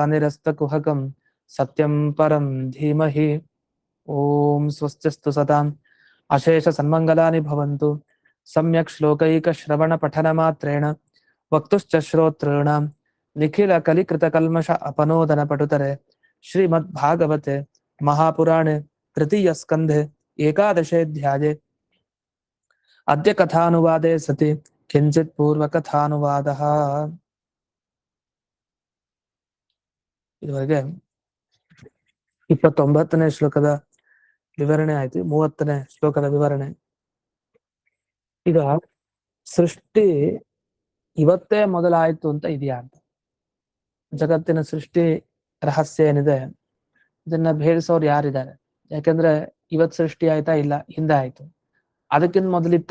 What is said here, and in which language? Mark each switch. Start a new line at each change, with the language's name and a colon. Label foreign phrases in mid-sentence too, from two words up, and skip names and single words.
Sanskrit: निरस्तकुहकं सत्यं परं धीमहि ॐ स्वस्तिस्तु सताम् अशेषसन्मङ्गलानि भवन्तु सम्यक् श्लोकैकश्रवणपठनमात्रेण वक्तुश्च श्रोतॄणां निखिलकलिकृतकल्मष अपनोदनपटुतरे श्रीमद्भागवते महापुराणे तृतीयस्कन्धे एकादशेऽध्याये अद्य कथानुवादे सति किञ्चित् पूर्वकथानुवादः
Kannada: ಇದುವರೆಗೆ 29ನೇ ಶ್ಲೋಕದ ವಿವರಣೆ ಆಯ್ತು 30ನೇ ಶ್ಲೋಕದ ವಿವರಣೆ ಈಗ ಸೃಷ್ಟಿ ಇವತ್ತೇ ಮೊದಲಾಯ್ತು ಅಂತ ಇದೆಯಾ ಅಂತ ಜಗತ್ತಿನ ಸೃಷ್ಟಿ ರಹಸ್ಯ ಏನಿದೆ ಇದನ್ನ ಭೇದಿಸೋರು ಯಾರಿದ್ದಾರೆ ಯಾಕಂದ್ರೆ ಇವತ್ ಸೃಷ್ಟಿ ಆಯ್ತಾ ಇಲ್ಲ ಹಿಂದೆ ಆಯ್ತು ಅದಕ್ಕಿಂತ ಮೊದಲಿತ್ತ